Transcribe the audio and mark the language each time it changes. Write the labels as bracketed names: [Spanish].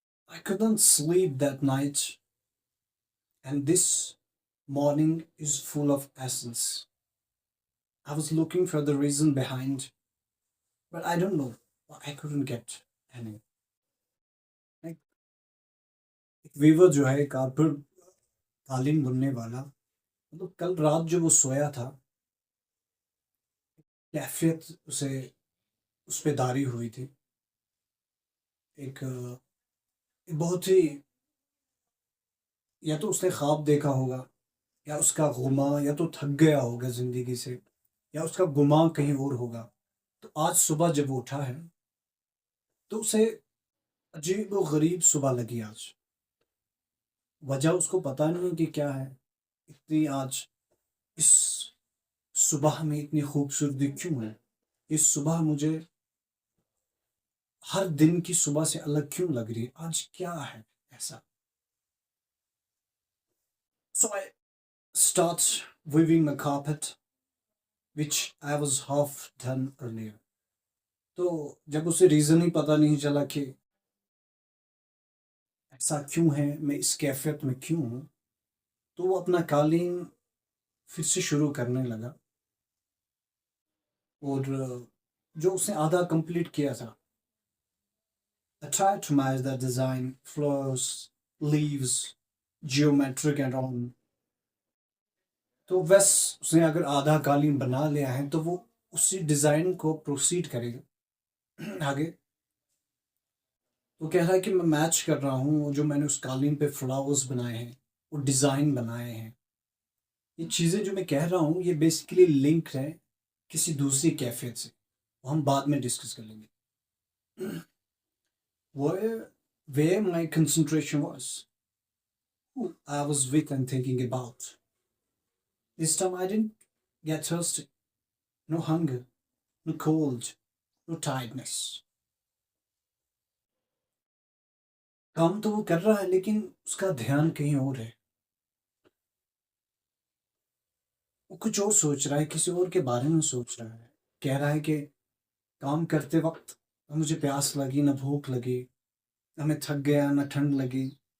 [English] I couldn't sleep that night, and this morning is full of essence. I was looking for the reason behind, but I don't know. I couldn't get any. [Hindi] Like, एक Weaver जो है, carpet कालीन बुनने वाला, मतलब कल रात जो वो सोया था, कैफियत उसे उस पे दारी हुई थी। एक बहुत ही, या तो उसने ख्वाब देखा होगा, या उसका गुमा, या तो थक गया होगा ज़िंदगी से, या उसका गुमा कहीं और होगा। तो आज सुबह जब वो उठा है, तो उसे अजीब व गरीब सुबह लगी आज। वजह उसको पता नहीं है कि क्या है। इतनी आज इस सुबह में इतनी खूबसूरती क्यों है? इस सुबह मुझे हर दिन की सुबह से अलग क्यों लग रही है? आज क्या है ऐसा? [English] So I start weaving a carpet which I was half done earlier. [Hindi] तो जब उसे रीज़न ही पता नहीं चला कि ऐसा क्यों है, मैं इस कैफियत में क्यों हूँ, तो वो अपना कालीन फिर से शुरू करने लगा। और जो उसने आधा कंप्लीट किया था, [English] I tried to match the design, flowers, leaves, geometric and all. [Hindi] तो बस उसने अगर आधा कालीन बना लिया है, तो वो उसी डिज़ाइन को प्रोसीड करेगा आगे। वो कह रहा है कि मैं मैच कर रहा हूँ जो मैंने उस कालीन पे फ्लावर्स बनाए हैं, वो डिज़ाइन बनाए हैं। ये चीज़ें जो मैं कह रहा हूँ, ये बेसिकली लिंक है किसी दूसरी कैफियत से, वो हम बाद में डिस्कस कर लेंगे। [English] Where my concentration was, who I was with and thinking about. This time I didn't get thirsty, no hunger, no cold, no tiredness. [Hindi] काम तो वो कर रहा है, लेकिन उसका ध्यान कहीं और है। वो कुछ और सोच रहा है, किसी और के बारे में सोच रहा है। कह रहा है कि काम करते वक्त ना मुझे प्यास लगी, ना भूख लगी, ना मैं थक गया, ना ठंड लगी।